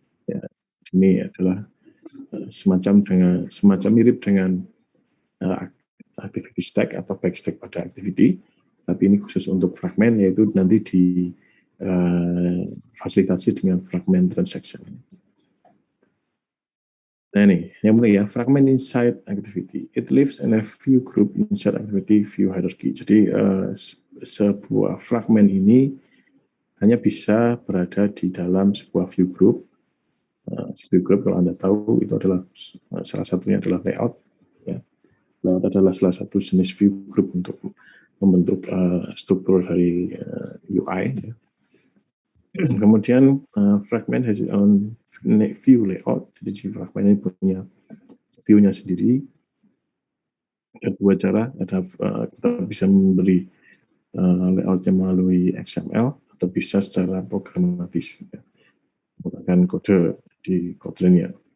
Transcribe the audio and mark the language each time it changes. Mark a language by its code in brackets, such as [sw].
[id] Ya, ini adalah semacam mirip dengan activity stack atau backstack pada activity, tapi ini khusus untuk fragmen, yaitu nanti difasilitasi dengan fragment transaction. Nah ini, yang mulai ya, fragment inside activity. [en] It lives in a view group inside activity view hierarchy. [id] Jadi sebuah fragment ini hanya bisa berada di dalam sebuah view group. View group kalau Anda tahu itu adalah salah satunya adalah layout. Ya. Layout adalah salah satu jenis view group untuk membentuk struktur dari UI. Ya. [en] Kemudian fragment has its own view layout. [id] Jadi fragment ini punya view-nya sendiri. Ada dua cara. Kita bisa memberi layoutnya melalui XML atau bisa secara programatis ya, menggunakan kode di Kotlin-nya.